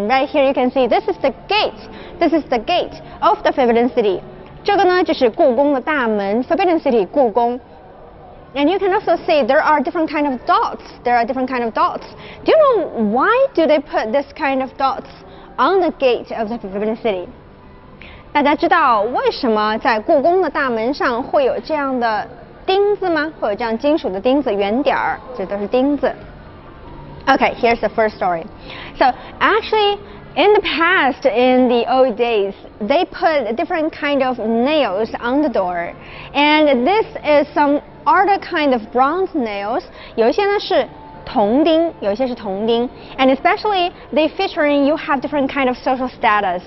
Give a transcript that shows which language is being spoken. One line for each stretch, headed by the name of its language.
English: And right here you can see this is the gate. This is the gate of the Forbidden City.
Chinese: 这个呢就是故宫的大门
English: Forbidden City 故宫 And you can also see there are different kind of dots. There are different kind of dots. Do you know why do they put this kind of dots on the gate of the Forbidden City?
Chinese: 大家知道为什么在故宫的大门上会有这样的钉子吗？会有这样金属的钉子，圆点儿，这都是钉子。
English: Okay, here's the first story. So actually, in the past, in the old days, they put different kind of nails on the door, and this is some other kind of bronze nails.
Chinese: 有一些呢是铜钉，有一些是铜钉
English: and especially they featuring you have different kind of social status.